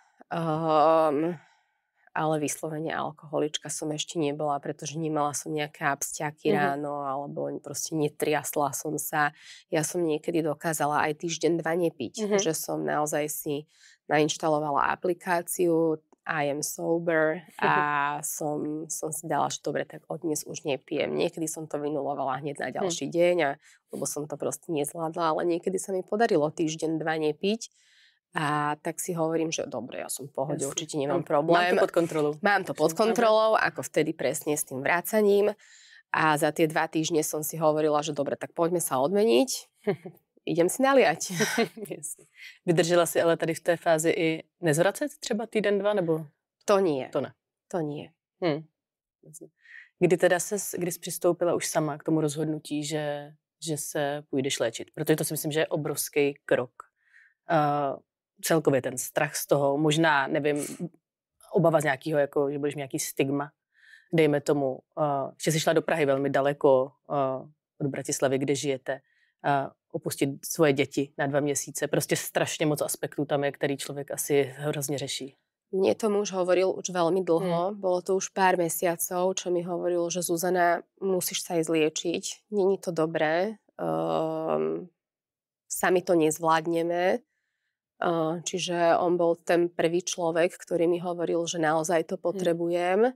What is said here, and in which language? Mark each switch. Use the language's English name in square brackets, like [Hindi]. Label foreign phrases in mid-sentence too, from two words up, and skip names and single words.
[Slovak] Ale vyslovene alkoholička som ešte nebola, pretože nemala som nejaké absťaky ráno, alebo proste netriasla som sa. Ja som niekedy dokázala aj týždeň, 2 nepiť, že som naozaj si nainštalovala aplikáciu I am sober a som si dala, že dobre, tak od dnes už nepijem. Niekedy som to vynulovala hneď na ďalší deň, lebo som to proste nezvládla, ale niekedy sa mi podarilo týždeň, 2 nepiť. A tak si hovorím, že dobre, ja som v pohode, určite nemám problém. Mám to pod kontrolou. Mám to pod kontrolou, ako vtedy presne s tým vrácaním. A za tie 2 týždne som si hovorila, že dobre, tak poďme sa odmeniť. Idem si naliať. [Czech] Vydržela si ale tady v té fázi i nezvracet třeba týden, 2, nebo? [Slovak] To nie. [Czech] To ne. [Slovak] To nie. [Czech] Kdy jsi přistoupila už sama k tomu rozhodnutí, že se půjdeš léčit? Protože to si myslím, že je obrovský krok. Celkově ten strach z toho, možná, nevím, obava z nějakého, jako, že budeš mít nějaký stigma, dejme tomu, že jsi šla do Prahy velmi daleko od Bratislavy, kde žijete, opustit svoje děti na 2 měsíce, prostě strašně moc aspektů tam je, který člověk asi hrozně řeší. [Slovak] Mne to muž hovoril už veľmi dlho, bolo to už pár mesiacov, čo mi hovoril, že Zuzana, musíš sa ísť liečiť, [Czech] není to dobré, [Slovak] sami to nezvládneme. Čiže on bol ten prvý človek, ktorý mi hovoril, že naozaj to potrebujem.